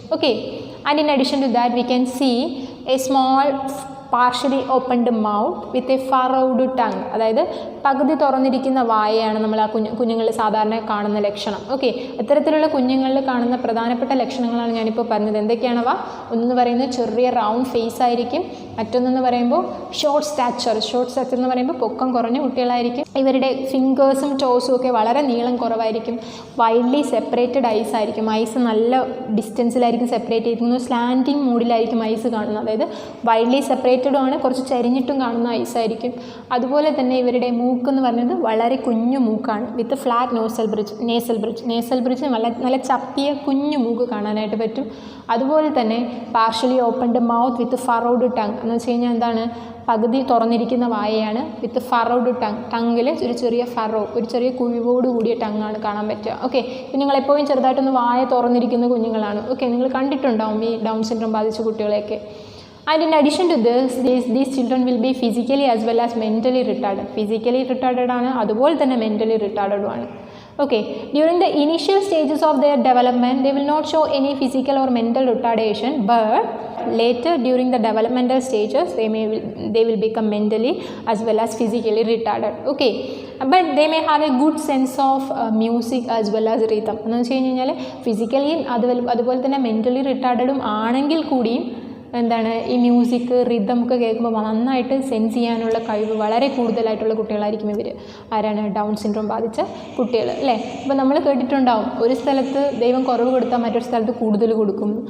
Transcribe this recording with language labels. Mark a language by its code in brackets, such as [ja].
[en] Okay, and in addition to that we can see a small partially opened mouth with a furrowed tongue. [ml] അതായത് പകുതി തുറന്നിരിക്കുന്ന വായയാണ് നമ്മൾ ആ കുഞ്ഞുങ്ങളിൽ സാധാരണ കാണുന്ന ലക്ഷണം. ഓക്കെ, ഇത്തരത്തിലുള്ള കുഞ്ഞുങ്ങളിൽ കാണുന്ന പ്രധാനപ്പെട്ട ലക്ഷണങ്ങളാണ് ഞാനിപ്പോൾ പറഞ്ഞത്. എന്തൊക്കെയാണവ? ഒന്നെന്ന് പറയുന്നത് ചെറിയ റൗണ്ട് ഫേസ് ആയിരിക്കും. മറ്റൊന്നെന്ന് പറയുമ്പോൾ ഷോർട്ട് സ്റ്റാച്ചർ എന്ന് പറയുമ്പോൾ പൊക്കം കുറഞ്ഞ കുട്ടികളായിരിക്കും. ഇവരുടെ ഫിംഗേഴ്സും ടോസും ഒക്കെ വളരെ നീളം കുറവായിരിക്കും. വൈഡ്ലി സെപ്പറേറ്റഡ് ഐസ് ആയിരിക്കും. ഐസ് നല്ല ഡിസ്റ്റൻസിലായിരിക്കും സെപ്പറേറ്റ് ചെയ്തിരിക്കുന്നത്. സ്ലാൻഡിങ് മൂഡിലായിരിക്കും ഐസ് കാണുന്നത്. അതായത് വൈഡ്ലി സെപ്പറേറ്റഡും ആണ്, കുറച്ച് ചരിഞ്ഞിട്ടും കാണുന്ന ഐസായിരിക്കും. അതുപോലെ തന്നെ ഇവരുടെ മൂക്ക് എന്ന് പറയുന്നത് വളരെ കുഞ്ഞു മൂക്കാണ്, വിത്ത് ഫ്ലാറ്റ് നേസൽ ബ്രിഡ്ജ് നല്ല ചപ്പിയ കുഞ്ഞു മൂക്ക് കാണാനായിട്ട് പറ്റും. അതുപോലെ തന്നെ [en] partially opened mouth with furrowed tongue [ml] എന്ന് വെച്ച് കഴിഞ്ഞാൽ എന്താണ്? പകുതി തുറന്നിരിക്കുന്ന വായയാണ്, വിത്ത് ഫറോഡ് ടങ്ങിൽ ഒരു ചെറിയ കുഴിവോട് കൂടിയ ടങ്ങാണ് കാണാൻ പറ്റുക. ഓക്കെ, കുഞ്ഞുങ്ങളെപ്പോഴും ചെറുതായിട്ടൊന്ന് വായ തുറന്നിരിക്കുന്ന കുഞ്ഞുങ്ങളാണ്. ഓക്കെ, നിങ്ങൾ കണ്ടിട്ടുണ്ടാവും ഈ ഡൗൺ സിൻഡ്രോം ബാധിച്ച കുട്ടികളെയൊക്കെ. [en] And in addition to this, these children will be physically as well as mentally retarded. Physically retarded ആണ്, [ml] അതുപോലെ തന്നെ [en] mentally retarded ആണ്. Okay, during the initial stages of their development, they will not show any physical or mental retardation, but later during the developmental stages, they will become mentally as well as physically retarded. Okay, but they may have a good sense of music as well as rhythm. [ml] എന്ന് വെച്ച് കഴിഞ്ഞാൽ physically അതുപോലെ തന്നെ mentally retardedും ആണെങ്കിൽ കൂടിയും എന്താണ് ഈ music rhythm ഒക്കെ കേൾക്കുമ്പോൾ നന്നായിട്ട് സെൻസ് ചെയ്യാനുള്ള കഴിവ് വളരെ കൂടുതലായിട്ടുള്ള കുട്ടികളായിരിക്കും ഇവർ. ആരാണ്? ഡൗൺ സിൻഡ്രോം ബാധിച്ച കുട്ടികൾ, അല്ലേ? അപ്പോൾ നമ്മൾ കേട്ടിട്ടുണ്ടാവും, ഒരു സ്ഥലത്ത് ദൈവം കുറവ് കൊടുത്താൽ മറ്റൊരു സ്ഥലത്ത് കൂടുതൽ കൊടുക്കും.